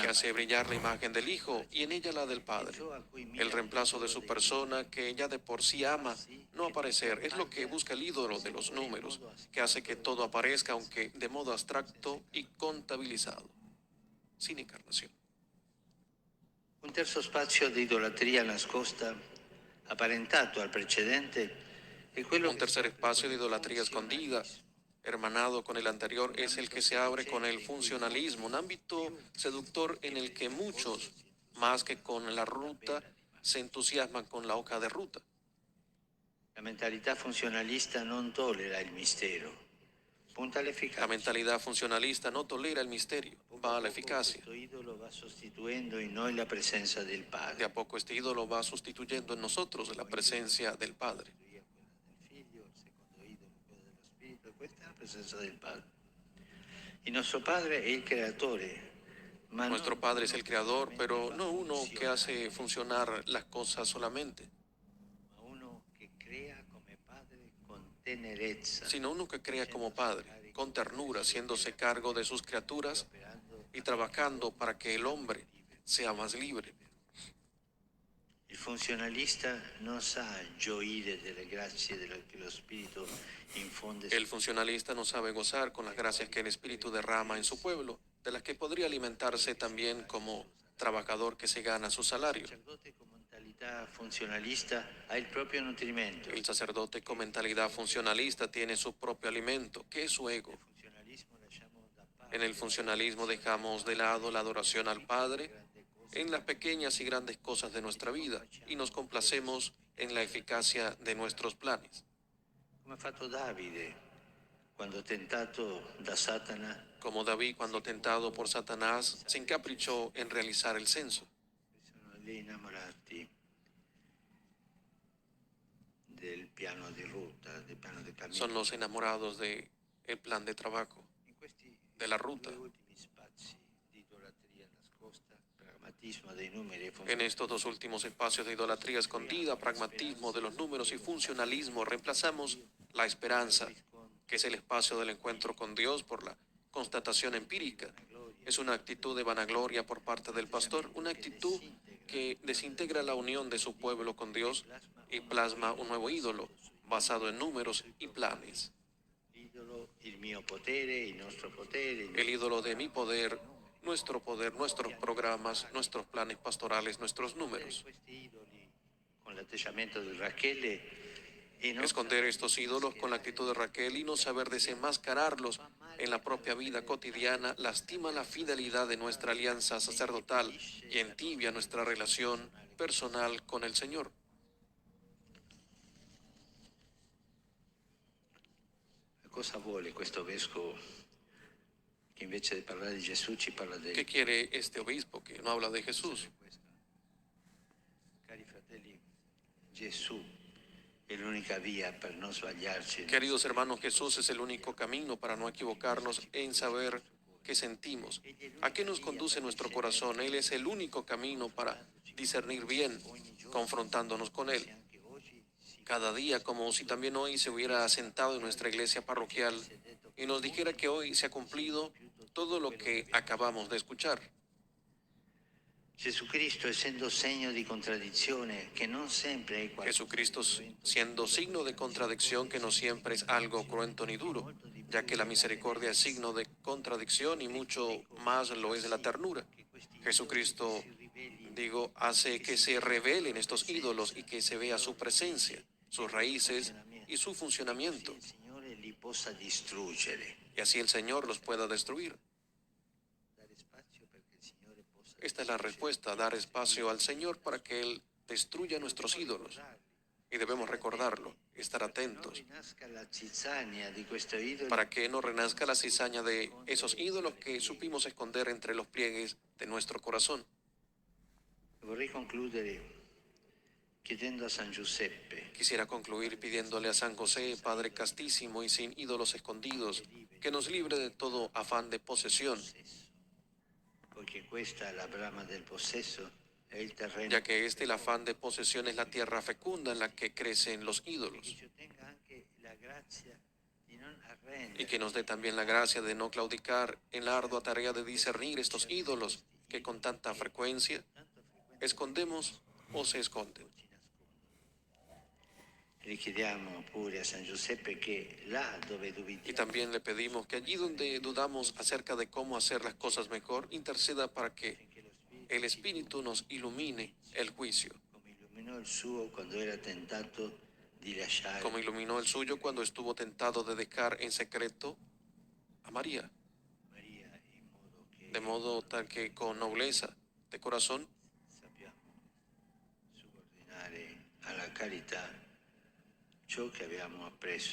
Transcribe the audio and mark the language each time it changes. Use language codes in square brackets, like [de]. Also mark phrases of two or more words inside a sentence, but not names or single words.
[es] Que hace brillar la imagen del Hijo y en ella la del Padre. El reemplazo de su persona, que ya de por sí ama no aparecer, es lo que busca el ídolo de los números, que hace que todo aparezca, aunque de modo abstracto y contabilizado, sin encarnación. [it] Un terzo spazio di idolatria nascosta, apparentato al precedente, è quello [es] Un tercer espacio de idolatría escondida, hermanado con el anterior, es el que se abre con el funcionalismo, un ámbito seductor en el que muchos, más que con la ruta, se entusiasman con la hoja de ruta. [it] La mentalità funzionalista non tollera il mistero, punta all'efficacia. [es] La mentalidad funcionalista no tolera el misterio, va a la eficacia. [it] Questo idolo va sostituendo in noi la presenza del [es] De [it] Padre. [es] a poco este ídolo va sustituyendo en nosotros la presencia del Padre. [it] Del Figlio, il secondo idolo, quello dello Spirito, e questa è la presenza del Padre. Il nostro Padre è il creatore, ma [es] Nuestro [it] non [es] Padre es el creador, solamente pero [it] fa [es] no uno que [it] funzionare, [es] hace funcionar las cosas solamente, [it] ma uno che crea come Padre con tenerezza, [es] sino uno que crea como Padre, con ternura, haciéndose cargo de sus criaturas [it] operando [es] y trabajando para que el hombre sea más libre. [it] Il funzionalista non sa gioire delle grazie che lo Spirito infonde. [es] El funcionalista no sabe gozar con las gracias que el Espíritu derrama en su pueblo, de las que podría alimentarse también como trabajador que se gana su salario. [it] Il sacerdote con mentalità funzionalista ha il proprio nutrimento. [es] El sacerdote con mentalidad funcionalista tiene su propio alimento, que es su ego. [it] Il funzionalismo lasciamo da parte [es] En el funcionalismo dejamos de lado la adoración al Padre en las pequeñas y grandes cosas de nuestra vida y nos complacemos en la eficacia de nuestros planes. [it] Come ha fatto Davide quando tentato da Satana, [es] Como David, cuando tentado por Satanás, se encaprichó en realizar el censo. [it] sono lì innamorati del piano di ruta, del piano di cammino. [es] Son los enamorados del plan de trabajo. [it] In questi [es] de la ruta. [it] due ultimi spazi di idolatria nascosta, pragmatismo dei numeri e [es] En estos dos últimos espacios de idolatría escondida, pragmatismo de los números y funcionalismo, reemplazamos la esperanza, que es el espacio del encuentro con Dios, por la constatación empírica. Es una actitud de vanagloria por parte del pastor, una actitud que desintegra la unión de su pueblo con Dios y plasma un nuevo ídolo basado en números y planes. [it] l'idolo, il mio potere, il nostro potere. [es] El ídolo de mi poder, nuestros programas, nuestros planes pastorales, nuestros números. [it] Questi idoli con l'atteggiamento di Rachele e non [es] Esconder estos ídolos con la actitud de Raquel y no saber desenmascararlos en la propia vida cotidiana lastima la fidelidad de nuestra alianza sacerdotal y entibia nuestra relación personal con el Señor. [it] cosa vuole questo vescovo che invece di parlare di Gesù ci parla del [es] ¿Qué quiere este obispo que no habla de Jesús? [it] Cari fratelli, Gesù è l'unica via per non sbagliarci. [es] Queridos hermanos, Jesús es el único camino para no equivocarnos en saber qué sentimos. ¿A qué nos conduce nuestro corazón? Él es el único camino para discernir bien, confrontándonos con Él. Cada día, como si también hoy se hubiera sentado en nuestra iglesia parroquial y nos dijera que hoy se ha cumplido todo lo que acabamos de escuchar. Jesucristo, [it] essendo segno di contraddizione, che non sempre è [es] Jesucristo siendo signo de contradicción que no siempre es algo cruento ni duro, ya que la misericordia es signo de contradicción y mucho más lo es de la ternura. Jesucristo, digo, hace que se revelen estos ídolos y que se vea su presencia, sus raíces y su funcionamiento, [it] il Signore li possa distruggere. [es] y así el Señor los pueda destruir. [it] Dare spazio perché il Signore possa [es] Esta es la respuesta, dar espacio al Señor para que Él destruya nuestros ídolos. Y debemos recordarlo, estar [it] non [es] atentos, [it] rinasca la zizzania di questo idolo. [es] para que no renazca la cizaña de esos ídolos que supimos esconder entre los pliegues de nuestro corazón. [it] Vorrei concludere chiedendo a San Giuseppe [es] Quisiera concluir pidiéndole a San José, Padre castísimo y sin ídolos escondidos, que nos libre de todo afán de posesión, [it] poiché questa è la brama del possesso, è il terreno [es] ya que el afán de posesión es la tierra fecunda en la que crecen los [it] che [es] ídolos, [it] ci ottenga anche la grazia di non [es] y [it] arrendere [es] que nos dé también la gracia de no claudicar en la ardua tarea de discernir estos ídolos que con tanta frecuencia [it] tanto frequentemente [es] escondemos o se esconden. [it] ci nascondono. Richiediamo pure a San Giuseppe che là dove [es] Y [it] dubitiamo [es] también le pedimos que allí donde dudamos acerca de cómo hacer las cosas mejor, interceda para que [it] affinché lo Spirito [es] el Espíritu nos ilumine el juicio, [it] come illuminò il suo quando era tentato di lasciare [es] como iluminó el suyo cuando estuvo tentado de dejar en secreto a María, [it] Maria in modo che [es] de modo tal que con nobleza de corazón [it] sappiamo subordinare alla carità ciò che abbiamo appreso.